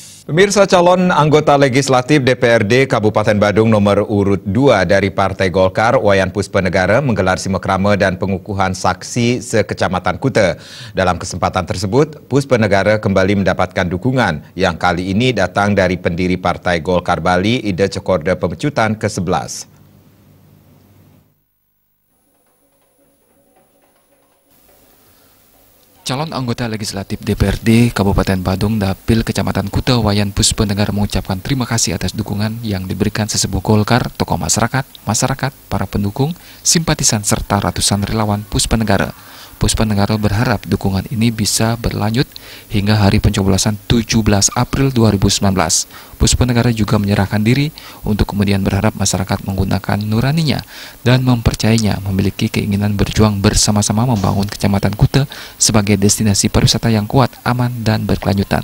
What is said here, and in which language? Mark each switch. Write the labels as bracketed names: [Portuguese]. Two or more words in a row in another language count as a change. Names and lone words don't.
[Indonesian] Pemirsa, calon anggota legislatif DPRD Kabupaten Badung nomor urut 2 dari Partai Golkar, Wayan Puspenegara, menggelar simekrame dan pengukuhan saksi sekecamatan Kuta. Dalam kesempatan tersebut, Puspenegara kembali mendapatkan dukungan yang kali ini datang dari pendiri Partai Golkar Bali, Ida Cokorda Pemecutan ke-11. Calon anggota legislatif DPRD Kabupaten Badung Dapil Kecamatan Kuta, Wayan Puspenegara mengucapkan terima kasih atas dukungan yang diberikan sesepuh Golkar, tokoh masyarakat, para pendukung, simpatisan serta ratusan relawan Puspenegara. Puspenegara berharap dukungan ini bisa berlanjut hingga hari pencoblosan 17 April 2019. Puspenegara juga menyerahkan diri untuk kemudian berharap masyarakat menggunakan nuraninya dan mempercayainya memiliki keinginan berjuang bersama-sama membangun Kecamatan Kuta sebagai destinasi pariwisata yang kuat, aman, dan berkelanjutan.